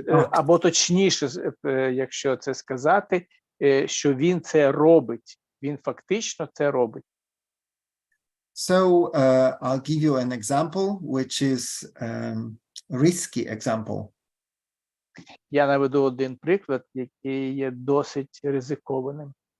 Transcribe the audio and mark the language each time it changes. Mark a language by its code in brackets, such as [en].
[uk] Або точніше, якщо це сказати, що він це робить. Він фактично це робить. [en] So I'll give you an example, which is risky example. [uk] Я наведу один приклад, який є досить ризикованим.